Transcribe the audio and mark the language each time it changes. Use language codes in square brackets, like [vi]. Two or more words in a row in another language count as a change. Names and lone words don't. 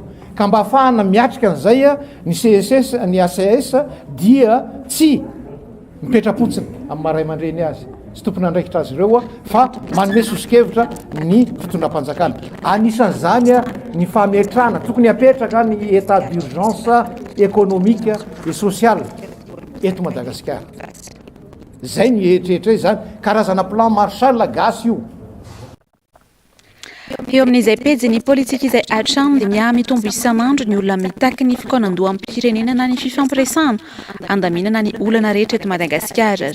[mg] Ka mba ahafahana miatrika an'izay ny CSS ny ACS dia tsy mipetrapotsiny amin'ny maray aman-dreny azy sy tompon'andraikitra azy ireo fa manome sosikevitra ny fitondram-panjakana. Anisan'izany ny fametrana tokony apetraka ny [fr] état d'urgence économique et social [mg] eto Madagasikara. Zay ny eritreretra zany karazana plan Marshall gasy io. Eo amin'izay pejy ny politika izay hatrany dia miamitombo isan'andro ny olona mitaky ny fikaonandoha amin'ny pirenena na ny fifampiresahana andaminana ny olana rehetra eto Madagasikara.